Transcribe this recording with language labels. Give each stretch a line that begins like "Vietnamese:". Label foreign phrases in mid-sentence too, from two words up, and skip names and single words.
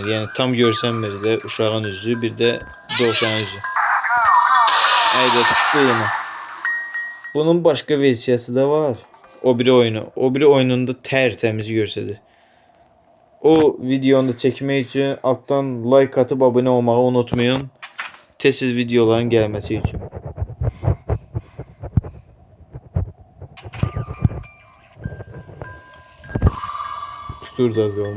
Azerbaijani: Yəni tam görsənmir də uşağın üzü, bir də dovşanın üzü.
Turkish: Ayda tutdu yine.
Azerbaijani: Bunun başka versiyası da var. O biri oyununda tertemiz görsədir.
Turkish: O videonu da çekmek için alttan like atıp abone olmayı unutmayın. Tez videoların gelmesi için. Dur da az kalmış.